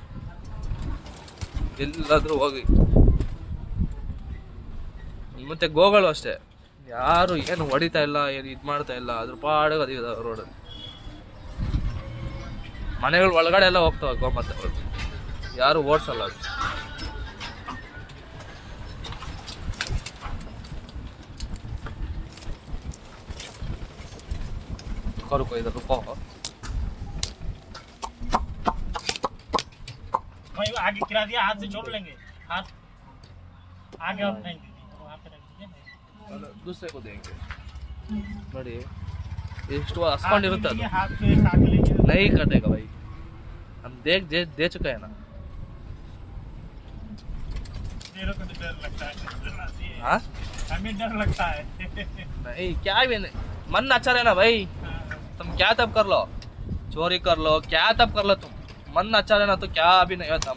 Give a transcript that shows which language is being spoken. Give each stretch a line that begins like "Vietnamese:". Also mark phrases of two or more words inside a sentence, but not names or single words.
Kannada: ಎಲ್ಲಾದ್ರೂ ಹೋಗಿ. ಮತ್ತೆ ಗೋಗಳು ಅಷ್ಟೇ, ಯಾರು ಏನು ಹೊಡಿತಾ ಇಲ್ಲ, ಏನು ಇದು ಮಾಡ್ತಾ ಇಲ್ಲ, ಅದ್ರ ಪಾಡಿಗೆ ಅದಿದೆ ರೋಡಲ್ಲಿ. ಮನೆಗಳ ಒಳಗಡೆ ಎಲ್ಲ ಹೋಗ್ತಾವೆ ಗೋಮಾತೆಗಳು, ಯಾರು ಓಡಿಸಲ್ಲ ಅದು.
Hindi: रुको इधर रुको। भाई आगे गिरा दिया, हाथ से जोड़ लेंगे, हाथ आगे और नहीं दीजिए, वहाँ पे रख दीजिए, दूसरे को देंगे।
Kannada: ನೋಡಿ ಎಷ್ಟು ಹಸ್ಕೊಂಡಿರುತ್ತೆ ಅದು,
Hindi: हाथ पे काट लेंगे, नहीं कटेगा भाई, हम दे चुके हैं ना। मेरे को तो डर लगता है, हाँ हमें डर लगता है। नहीं क्या भी नहीं, मन अच्छा रहना भाई। तुम क्या तब कर लो, चोरी कर लो, क्या तब कर लो, तुम मन अच्छा रहना तो क्या भी नहीं होता।